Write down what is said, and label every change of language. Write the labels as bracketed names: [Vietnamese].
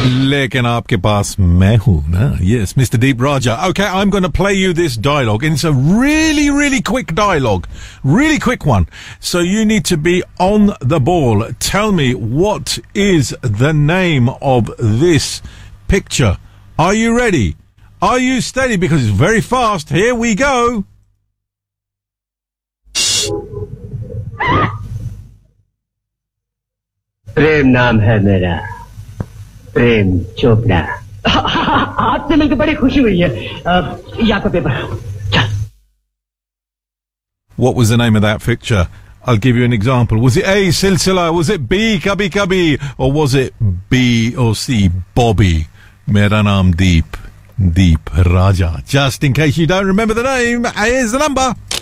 [Hindi] लेकिन आपके पास मैं हूँ ना. [English] Yes, Mr. Deep Roger. Okay, I'm going to play you this dialogue. And it's a really, really quick dialogue. Really quick one. So you need to be on the ball. Tell me, what is the name of this picture? Are you ready? Are you steady? Because it's very fast. Here we go. [Hindi] Prem naam hai mera. Prem Chopra. आपसे मिलकर बड़ी खुशी हुई है. यहाँ का paper. [English] What was the name of that picture? I'll give you an example. Was it A, Silsila? Was it B, Kabi Kabi? Or was it B or C, Bobby? [Hindi] मेरा नाम दीप. दीप राजा. [English] Just in case you don't remember the name, here's the number.